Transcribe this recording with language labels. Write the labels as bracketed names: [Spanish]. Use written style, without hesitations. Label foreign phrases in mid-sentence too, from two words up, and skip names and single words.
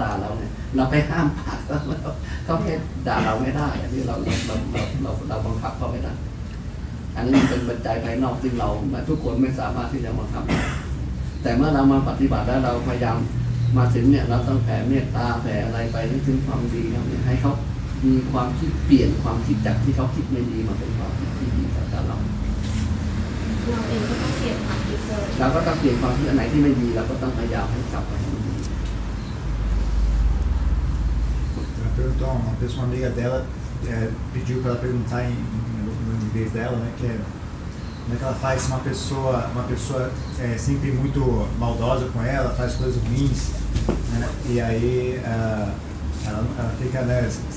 [Thai] ด่าเราเนี่ยเราไปห้ามปากแล้วเขาแค่ด่าเราไม่ได้อันนี้เราบังคับเขาไม่ได้อันนี้มันเป็นปัจจัยภายนอกซึ่งเราทุกคนไม่สามารถที่จะบังคับได้แต่เมื่อเรามาปฏิบัติแล้วเราพยายามมาถึงเนี่ยเราต้องแผ่เมตตาแผ่อะไรไปนึกถึงความดีเขาเนี่ยให้เขามีความคิดเปลี่ยนความคิดจากที่เขาคิดไม่ดีมาเป็นความคิดที่ดีกับเรา เองก็ต้องเปลี่ยนความคิดเลย เราก็ต้องเปลี่ยนความคิดอันไหนที่ไม่ดีเราก็ต้องพยายามให้กลับไปให้ดี [Portuguese] Ela perguntou, uma pessoa amiga dela pediu para ela perguntar no inglês dela, né, que como é que ela faz se uma pessoa sempre muito maldosa com ela, faz coisas ruins, né, e aí ela fica, né,